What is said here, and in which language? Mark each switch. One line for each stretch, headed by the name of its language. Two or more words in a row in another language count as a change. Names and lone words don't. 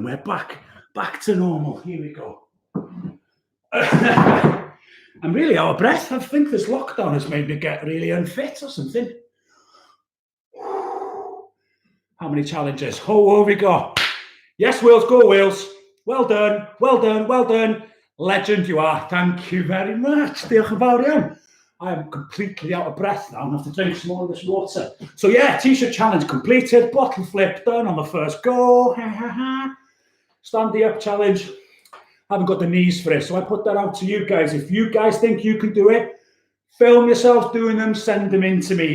English: We're back to normal. Here we go. I'm really out of breath. I think this lockdown has made me get really unfit or something. How many challenges? Oh, here we go. Yes, Wales, go Wales. Well done, well done, well done. Legend you are. Thank you very much.
Welsh: Diolch yn fawr iawn.
English: I am completely out of breath now. I have to drink some more of this water. So yeah, t-shirt challenge completed. Bottle flip done on the first go. Standing up challenge. Haven't got the knees for it. So I put that out to you guys. If you guys think you can do it, film yourselves doing them, send them in to me.